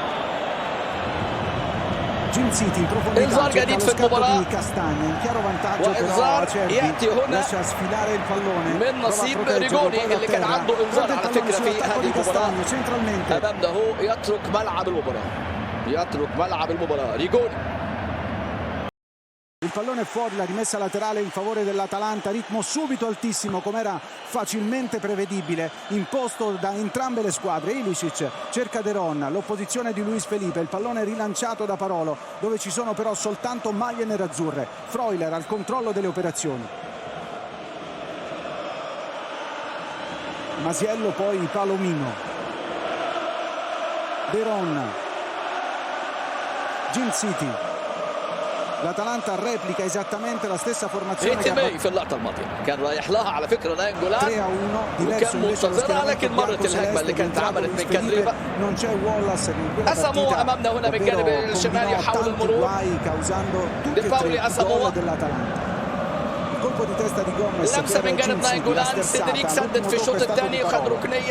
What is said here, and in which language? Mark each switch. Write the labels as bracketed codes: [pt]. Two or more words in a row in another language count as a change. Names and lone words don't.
[ar] انذار جديد في المباراة، وانذار يأتي هنا من نصيب ريجوني اللي كان عنده انذار على فكرة في هذه المباراة. أمامنا هو يترك ملعب المباراة، يترك ملعب المباراة ريجوني. [it] Il pallone fuori, la rimessa laterale in favore dell'Atalanta, ritmo subito altissimo come era facilmente prevedibile, imposto da entrambe le squadre. Ilicic cerca De Ron, l'opposizione di Luis Felipe, il pallone rilanciato da Parolo, dove ci sono però soltanto maglie nerazzurre. Freuler al controllo delle operazioni. Masiello, poi Palomino. De Ron. Gin City. l'Atalanta replica esattamente la stessa formazione [ar] هيتيماي في اللقطه الماضيه كان رايح لها على فكره نايجولان وكان منتظرها، لكن مرت الهجمه اللي كانت اتعملت من كاندريفا. اسامو امامنا هنا من الجانب الشمالي يحاول المرور دي باولي. اسامو لمسه من جانب نايجولان، سيدريك سدد في الشوط الثاني وخد ركنيه.